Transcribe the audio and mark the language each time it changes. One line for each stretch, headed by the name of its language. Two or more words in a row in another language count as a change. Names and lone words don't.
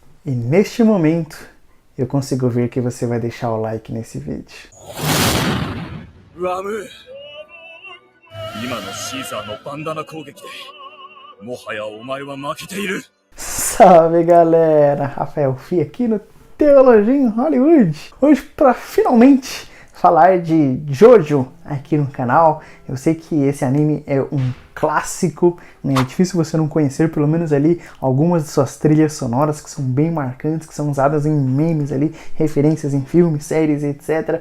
Portuguese: E neste momento, eu consigo ver que você vai deixar o like nesse vídeo.
Japanese: Ramu, 今のシーザーのバンダナ攻撃でもはやお前は負けている。
Portuguese: Salve galera, Rafael Fi aqui no Teologia em Hollywood. Hoje para finalmente falar de Jojo aqui no canal. Eu sei que esse anime é um clássico, né? É difícil você não conhecer pelo menos ali algumas de suas trilhas sonoras que são bem marcantes, que são usadas em memes ali, referências em filmes, séries, etc.